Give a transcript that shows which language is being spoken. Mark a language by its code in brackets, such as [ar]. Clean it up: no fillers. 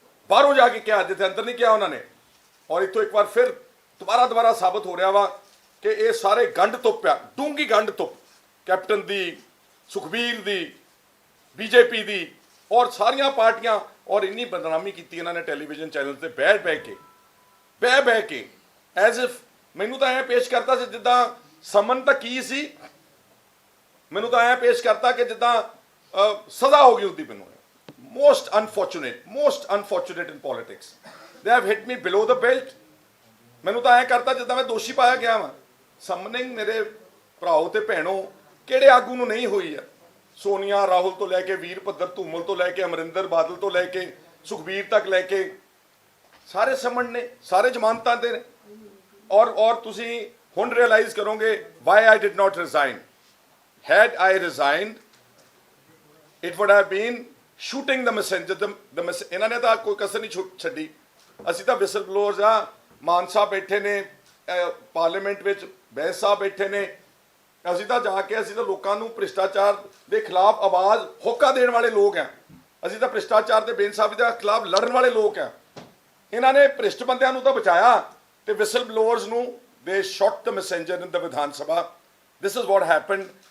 [pa] ਬਾਹਰੋਂ ਜਾ ਕੇ ਕਿਹਾ ਜਿੱਥੇ ਅੰਦਰ ਨਹੀਂ ਕਿਹਾ ਉਹਨਾਂ ਨੇ ਔਰ ਇੱਥੋਂ ਇੱਕ ਵਾਰ ਫਿਰ ਦੁਬਾਰਾ ਸਾਬਤ ਹੋ ਰਿਹਾ ਵਾ ਕਿ ਇਹ ਸਾਰੇ ਗੰਢ ਤੁੱਪ ਆ ਡੂੰਗੀ ਗੰਢ ਤੁੱਪ ਕੈਪਟਨ ਦੀ ਸੁਖਬੀਰ ਦੀ BJP ਦੀ ਔਰ ਸਾਰੀਆਂ ਪਾਰਟੀਆਂ ਔਰ ਇੰਨੀ ਬਦਨਾਮੀ ਕੀਤੀ ਇਹਨਾਂ ਨੇ ਟੈਲੀਵਿਜ਼ਨ ਚੈਨਲ ਤੇ ਬਹਿ ਕੇ ਐਜ਼ ਇਫ ਮੈਨੂੰ ਤਾਂ ਐਂ ਪੇਸ਼ ਕਰਤਾ ਸੀ ਜਿੱਦਾਂ ਸਮਨ ਤਾਂ ਕੀ ਸੀ ਮੈਨੂੰ ਤਾਂ ਐਂ ਪੇਸ਼ ਕਰਤਾ ਕਿ ਜਿੱਦਾਂ ਸਜ਼ਾ ਹੋ ਗਈ ਉਹਦੀ ਮੈਨੂੰ [en] most unfortunate in politics. They have hit me below the belt. [pa] ਮੈਨੂੰ ਤਾਂ ਐਂ ਕਰਤਾ ਜਿੱਦਾਂ ਮੈਂ ਦੋਸ਼ੀ ਪਾਇਆ ਗਿਆ ਵਾਂ। ਸਮਨਿੰਗ ਮੇਰੇ ਭਰਾਓ ਤੇ ਭੈਣੋ ਕਿਹੜੇ ਆਗੂ ਨੂੰ ਨਹੀਂ ਹੋਈ ਆ। ਸੋਨੀਆ ਰਾਹੁਲ ਤੋਂ ਲੈ ਕੇ ਵੀਰ ਭੱਦਰ ਧੂਮਲ ਤੋਂ ਲੈ ਕੇ ਅਮਰਿੰਦਰ ਬਾਦਲ ਤੋਂ ਲੈ ਕੇ ਸੁਖਬੀਰ ਤੱਕ ਲੈ ਕੇ ਸਾਰੇ ਸਮਨ ਨੇ, ਸਾਰੇ ਜ਼ਮਾਨਤਾਂ ਦੇ ਨੇ। ਔਰ ਤੁਸੀਂ ਹੁਣ ਰਿਅਲਾਈਜ਼ ਕਰੋਗੇ [en] why I did not resign. Had I resigned, it would have been shooting the messenger. [pa] ਇਹਨਾਂ ਨੇ ਤਾਂ ਕੋਈ ਕਸਰ ਨਹੀਂ ਛੱਡੀ। ਅਸੀਂ ਤਾਂ ਵਿਸਲ ਬਲੋਅਰਸ ਆ। ਮਾਨ ਸਾਹਿਬ ਬੈਠੇ ਨੇ ਪਾਰਲੀਮੈਂਟ ਵਿੱਚ, ਬੈਂਸ ਸਾਹਿਬ ਬੈਠੇ ਨੇ। ਅਸੀਂ ਤਾਂ ਜਾ ਕੇ ਅਸੀਂ ਤਾਂ ਲੋਕਾਂ ਨੂੰ ਭ੍ਰਿਸ਼ਟਾਚਾਰ ਦੇ ਖਿਲਾਫ ਆਵਾਜ਼ ਹੋਕਾ ਦੇਣ ਵਾਲੇ ਲੋਕ ਆ। ਅਸੀਂ ਤਾਂ ਭ੍ਰਿਸ਼ਟਾਚਾਰ ਦੇ ਬੈਂਸ ਸਾਹਿਬ ਦੇ ਖਿਲਾਫ ਲੜਨ ਵਾਲੇ ਲੋਕ ਆ। ਇਹਨਾਂ ਨੇ ਭ੍ਰਿਸ਼ਟ ਬੰਦਿਆਂ ਨੂੰ ਤਾਂ ਬਚਾਇਆ ਤੇ ਵਿਸਲ ਬਲੋਅਰਸ ਨੂੰ ਦੇ [en] Shot the messenger in the Vidhan Sabha. This is what happened.